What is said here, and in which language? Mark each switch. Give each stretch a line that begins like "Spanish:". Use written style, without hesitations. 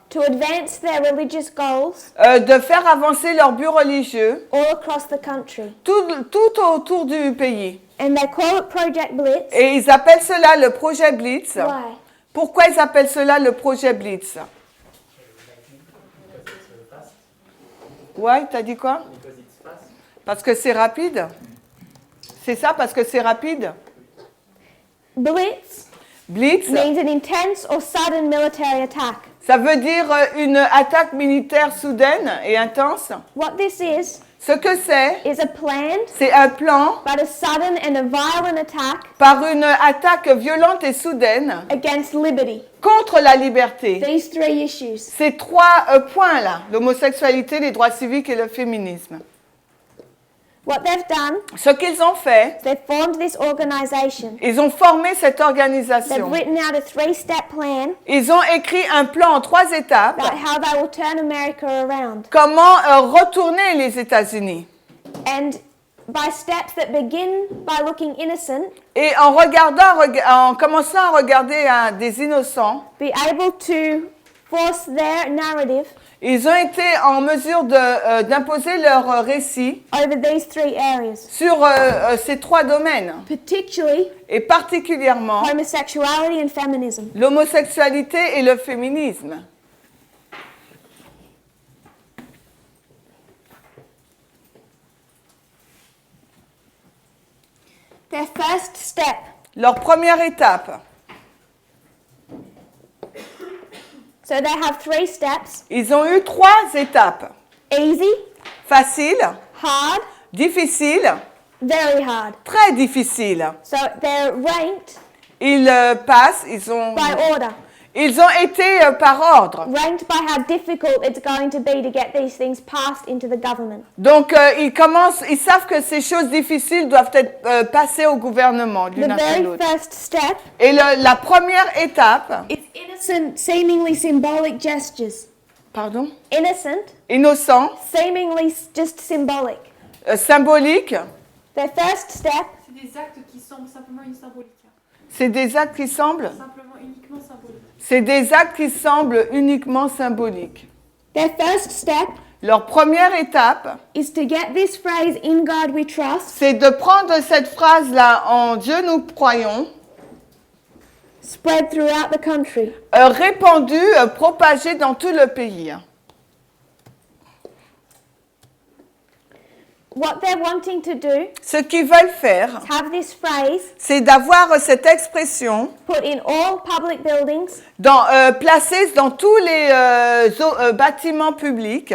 English: to advance their religious goals
French: de faire avancer leur but religieux
English: all across the country.
French: tout autour du pays.
English: And they call it Project Blitz.
French: Et ils appellent cela le projet Blitz.
English: Why?
French: Pourquoi ils appellent cela le projet Blitz? Ouais, t'as dit quoi? Parce que c'est rapide? C'est ça, parce que c'est rapide?
English: Blitz
French: Blitz,
English: means an intense or sudden military attack.
French: ça veut dire une attaque militaire soudaine et intense.
English: What this is
French: Ce que
English: is a planned
French: c'est un plan
English: but a sudden and a violent attack
French: par une attaque violente et soudaine
English: against liberty.
French: contre la liberté.
English: These three issues.
French: Ces trois points-là, l'homosexualité, les droits civiques et le féminisme.
English: What they've done,
French: Ce qu'ils ont fait,
English: they've formed this organization.
French: ils ont formé cette
English: They've
French: organisation.
English: written out a three-step plan
French: Ils ont écrit un plan en 3 étapes.
English: about how they will turn America around.
French: Comment retourner les États-Unis.
English: And by steps that begin by looking innocent,
French: Et en commençant à regarder des innocents,
English: be able to force their narrative
French: ils ont été en mesure d'imposer leur récit
English: over these three areas,
French: sur ces 3 domaines,
English: particularly
French: et particulièrement
English: homosexuality and feminism.
French: l'homosexualité et le féminisme.
English: Their first step.
French: Leur première étape.
English: So they have 3 steps.
French: Ils ont eu 3 étapes.
English: Easy,
French: Facile,
English: hard,
French: difficile,
English: very hard.
French: très difficile.
English: So they're ranked
French: Ils passent, ils ont été par ordre.
English: Ranked by how difficult it's going to be to get these things passed into the government.
French: Donc ils savent que ces choses difficiles doivent être passées au gouvernement d'une
English: The
French: après
English: very
French: l'autre.
English: first step
French: Et la première étape,
English: is innocent, seemingly symbolic gestures.
French: pardon,
English: Innocent,
French: innocent,
English: seemingly just symbolic.
French: symbolique,
English: Their first step
French: C'est des actes qui semblent simplement une symbolique. c'est des actes qui semblent, Simplement, uniquement symbolique. c'est des actes qui semblent uniquement symboliques.
English: Their first step
French: Leur première étape,
English: is to get this phrase, "In God we trust,"
French: c'est de prendre cette phrase-là, en Dieu nous croyons,
English: spread throughout the country.
French: répandue, propagée dans tout le pays.
English: What they're wanting to do
French: Ce qu'ils veulent faire,
English: is have this phrase
French: c'est d'avoir cette expression
English: put in all public buildings,
French: placée dans tous les bâtiments publics,